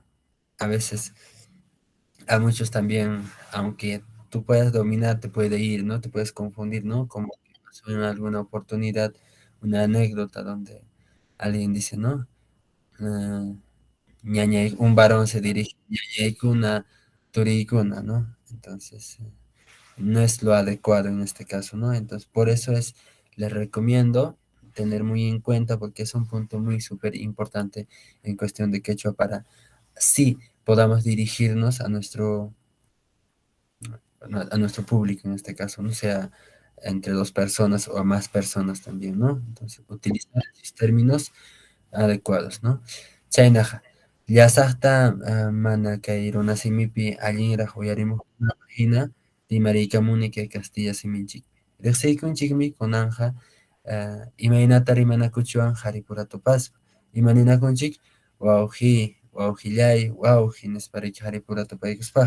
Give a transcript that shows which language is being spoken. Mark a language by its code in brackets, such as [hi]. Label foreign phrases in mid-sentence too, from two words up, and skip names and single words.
[es] A veces a muchos también, aunque tú puedas dominar, te puede ir, ¿no? Te puedes confundir, ¿no? Como que pasó en alguna oportunidad, una anécdota donde alguien dice, ¿no? Ah, un varón se dirige [qu] ñañaykuna, turikuna, [es] ¿no? Entonces, no es lo adecuado en este caso, ¿no? Entonces, por eso les recomiendo tener muy en cuenta porque es un punto muy súper importante en cuestión de quechua para sí podamos dirigirnos a nuestro público en este caso, no sea entre dos personas o a más personas también, ¿no? Entonces, utilizar esos términos adecuados, ¿no? [qu] Chaynaja. Llasaqta mana kay runa simipi allinraq uyarimuqkuna hina rimariykamuni kay Castilla siminchikpi. Riqsiykunchikmi kunanqa imaynata rimanakuchwan qharipura tupaspa. Imaninakunchik wawqi, wawqillay, wawqi nispa qharipura tupaykuspaq.